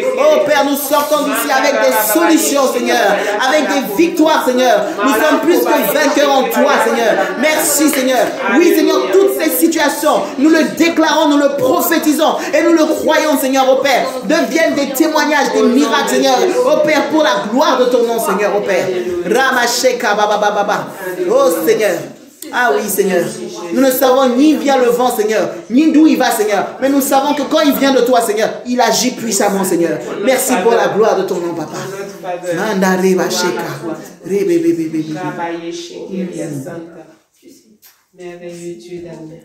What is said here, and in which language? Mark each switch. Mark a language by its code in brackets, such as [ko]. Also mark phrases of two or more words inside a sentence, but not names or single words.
[fr] Oh Père, nous sortons d'ici avec des solutions, Seigneur, avec des victoires, Seigneur. Nous sommes plus que vainqueurs en toi, Seigneur. Merci, Seigneur. Oui, Seigneur, toutes ces situations, nous le déclarons, nous le prophétisons et nous le croyons, Seigneur, au Père, deviennent des témoignages, des miracles, Seigneur, au Père, pour la gloire de ton nom, Seigneur, au Père. Ramasheka baba baba. Oh Seigneur. Ah oui, Seigneur. Nous ne savons ni vient le vent, Seigneur, ni d'où il va, Seigneur. Mais nous savons que quand il vient de toi, Seigneur, il agit puissamment, Seigneur. Merci pour la gloire de ton nom, Papa. Merveilleux Dieu d'amour.